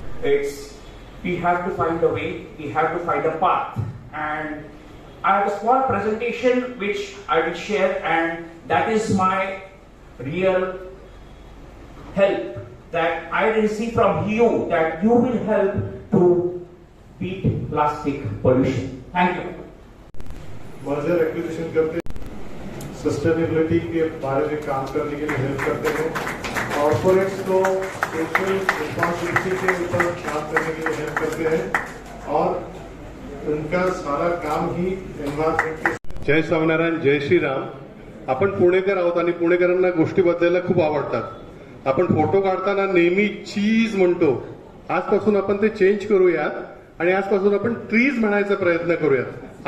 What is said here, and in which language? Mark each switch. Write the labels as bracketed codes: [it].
[en] It's we have to find a way, we have to find a path, and I have a small presentation which I will share, and that is my real help that I receive from you, that you will help to beat plastic pollution. Thank you. [hi] Merger acquisition करते sustainability के बारे में काम करने के लिए help करते हैं. कॉर्पोरेट्स को सोशल रिस्पॉन्सिबिलिटी के ऊपर काम करने के लिए हेल्प करते हैं और उनका सारा काम ही एन्व्हायरमेंट के. जय स्वामीनारायण, जय श्रीराम. [mr] आपण पुणेकर आहोत आणि पुणेकरांना गोष्टी बदलायला खूप आवडतात. आपण फोटो काढताना नेहमी चीज म्हणतो. आजपासून आपण ते चेंज करूयात आणि आजपासून आपण ट्रीज म्हणायचा प्रयत्न करूयात.